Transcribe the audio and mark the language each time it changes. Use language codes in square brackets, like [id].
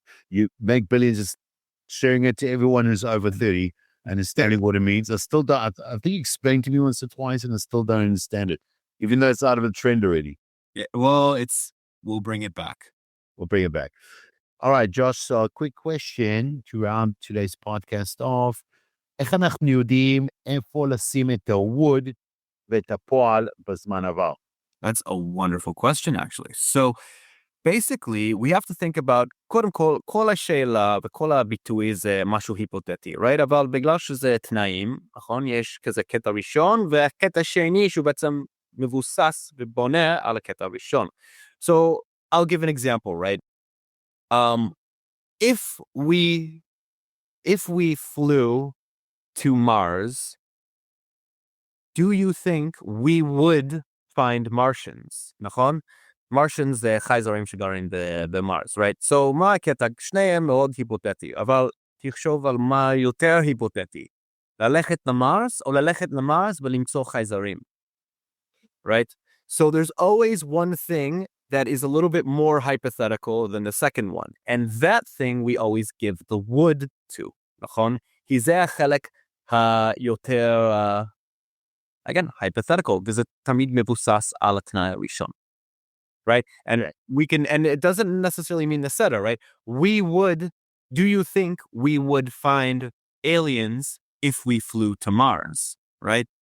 [en] You make billions just sharing it to everyone who's over 30, understanding what it means. I still don't, I think you explained to me once or twice and I still don't understand it, even though it's out of a trend already. Yeah, well, we'll bring it back. We'll bring it back. All right, Josh, so a quick question to round today's podcast off. [he] איך אנחנו יודעים איפה לשים את הווד ואת הפועל בזמן עבר? [en] That's a wonderful question, actually. So basically, we have to think about, [he] קודם כל, כל השאלה וכל הביטוי זה משהו היפותטי, [en] right? [he] אבל בגלל שזה תנאים, נכון? יש כזה קטע ראשון, והקטע שני שהוא בעצם מבוסס ובונה על הקטע הראשון. [en] So I'll give an example, right? If we flew to Mars, do you think we would find Martians? [he] נכון? Martians זה חייזרים שגרים במארס, [en] right? So [he] מה הקטע? שניהם מאוד היפותטי, אבל תחשוב על מה יותר היפותטי. ללכת למארס או ללכת למארס ולמצוא חייזרים, [en] right? So there's always one thing that is a little bit more hypothetical than the second one. And that thing we always give the would to, [he] נכון? כי זה החלק היותר, [en] again, hypothetical, [he] וזה תמיד מבוסס על התנאי הראשון, [en] right? And and it doesn't necessarily mean the setter, right? Do you think we would find aliens if we flew to Mars, right?